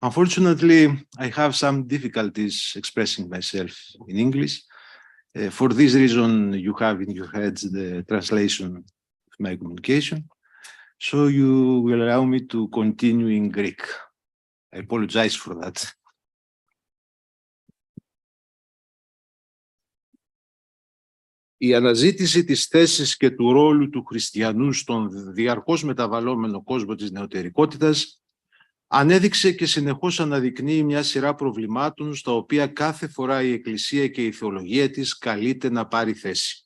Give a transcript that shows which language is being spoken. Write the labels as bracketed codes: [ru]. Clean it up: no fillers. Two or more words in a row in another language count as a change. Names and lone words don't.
[en] Unfortunately, I have some difficulties expressing myself in English. For this reason, you have in your heads the translation of my communication. So you will allow me to continue in Greek. I apologize for that. [el] Η αναζήτηση της θέσης και του ρόλου του χριστιανού στον διαρκώς μεταβαλλόμενο κόσμο της νεωτερικότητας ανέδειξε και συνεχώς αναδεικνύει μια σειρά προβλημάτων στα οποία κάθε φορά η Εκκλησία και η θεολογία της καλείται να πάρει θέση.